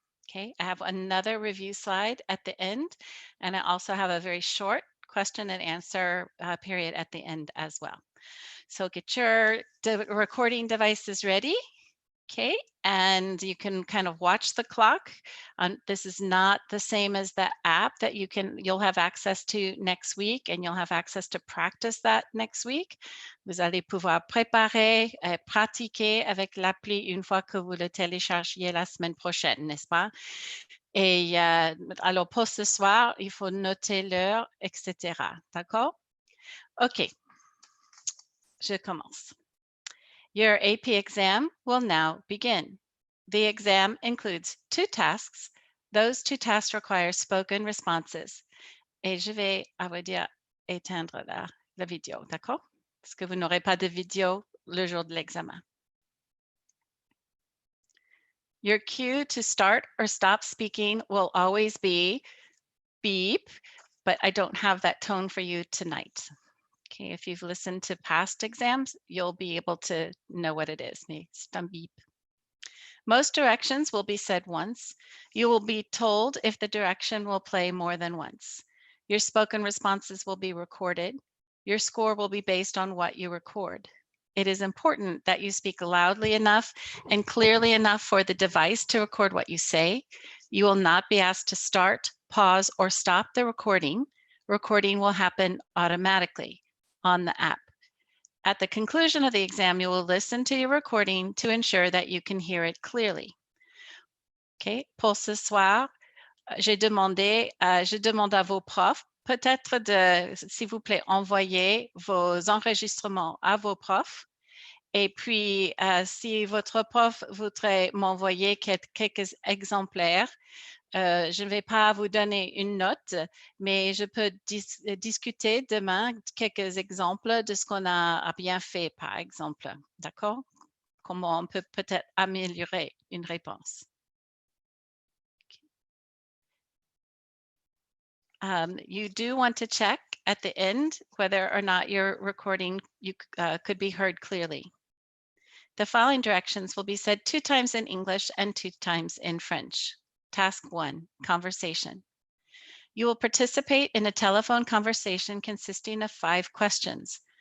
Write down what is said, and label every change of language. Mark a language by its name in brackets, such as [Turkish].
[English] Okay, I have another review slide at the end, and I also have a very short question and answer period at the end as well. So get your recording devices ready. Okay, and you can kind of watch the clock. This is not the same as the app that you'll have access to next week, and you'll have access to practice that next week. [French] Vous allez pouvoir préparer, pratiquer avec l'appli une fois que vous le téléchargiez la semaine prochaine, n'est-ce pas? Et alors pour ce soir, il faut noter l'heure, etc. D'accord? OK. Je commence. [English] Your AP exam will now begin. The exam includes 2 tasks. Those 2 tasks require spoken responses. [French] Et je vais, à vrai dire, éteindre la vidéo, d'accord? Parce que vous n'aurez pas de vidéo le jour de l'examen. [English] Your cue to start or stop speaking will always be beep, but I don't have that tone for you tonight. Okay, if you've listened to past exams, you'll be able to know what it is. Beep. Most directions will be said once. You will be told if the direction will play more than once. Your spoken responses will be recorded. Your score will be based on what you record. It is important that you speak loudly enough and clearly enough for the device to record what you say. You will not be asked to start, pause, or stop the recording. Recording will happen automatically on the app. At the conclusion of the exam, you will listen to your recording to ensure that you can hear it clearly. [French] Okay, pour ce soir, je demande à vos profs peut-être de, s'il vous plaît, envoyer vos enregistrements à vos profs. Et puis, si votre prof voudrait m'envoyer quelques exemplaires, je ne vais pas vous donner une note, mais je peux discuter demain quelques exemples de ce qu'on a bien fait, par exemple. D'accord? Comment on peut peut-être améliorer une réponse. [English] You do want to check at the end whether or not your recording could be heard clearly. The following directions will be said 2 times in English and 2 times in French. Task 1, conversation. You will participate in a telephone conversation consisting of 5 questions.